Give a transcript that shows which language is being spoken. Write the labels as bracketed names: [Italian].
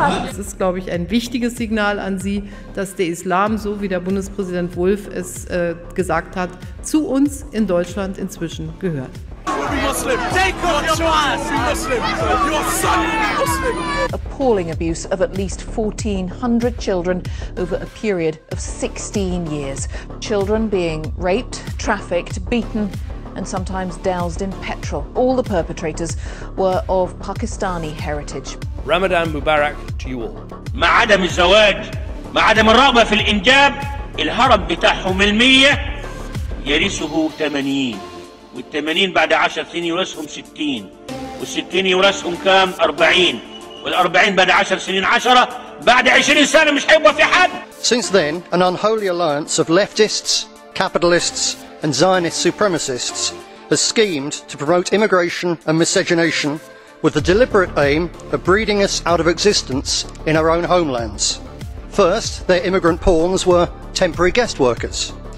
[German] Es ist, glaube ich, ein wichtiges Signal an Sie, dass der Islam, so wie der Bundespräsident Wulff es gesagt hat, zu uns in Deutschland inzwischen gehört. [English] Appalling abuse of at least 1,400 children over a period of 16 years. Children being raped, trafficked, beaten, and sometimes doused in petrol. All the perpetrators were of Pakistani heritage. Ramadan Mubarak to you all. [Arabic] مع عدم الزواج، مع عدم الرغبة في الإنجاب، الهرم بتاعهم 100 يرثه 80. وال80 بعد 10 سنين يورثهم 60 وال60 يورثهم كام 40 وال40 بعد 10 سنين 10 بعد 20 سنة مش هيبقى في حد. [English] Since then, an unholy alliance of leftists, capitalists and Zionist supremacists has schemed to promote immigration and miscegenation with the deliberate aim of breeding us out of existence in our own homelands. First, their immigrant pawns were temporary guest workers.